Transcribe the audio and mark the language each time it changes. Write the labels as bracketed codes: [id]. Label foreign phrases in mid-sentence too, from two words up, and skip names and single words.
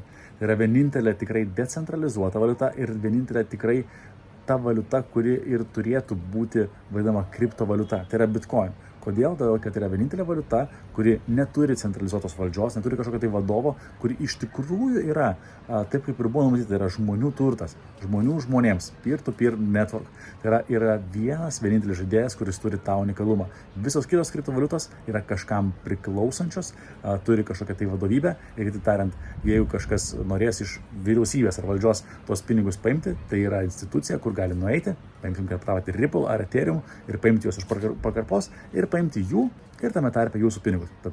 [lt] Tai yra vienintelė tikrai decentralizuota valiuta ir vienintelė tikrai ta valiuta, kuri ir turėtų būti vadinama kriptovaliuta. Tai yra Bitcoin. Kodėl? Todėl, kad yra vienintelė valiuta, kuri neturi centralizuotos valdžios, neturi kažkokio tai vadovo, kuri iš tikrųjų yra, taip kaip ir buvo numatyti, tai yra žmonių turtas, žmonių žmonėms, [en] peer-to-peer network. [lt] Tai yra vienas vienintelis žaidėjas, kuris turi tą unikalumą. Visos kitos kriptovaliutos yra kažkam priklausančios, turi kažkokią tai vadovybę ir kitaip tariant, jeigu kažkas norės iš vyriausybės ar valdžios tuos pinigus paimti, tai yra institucija, kur gali nueiti, paimti kriptavati Ripple ar Ethereum ir paimti juos iš pakarpos ir paimti jų ir tame tarpe jūsų pinigus.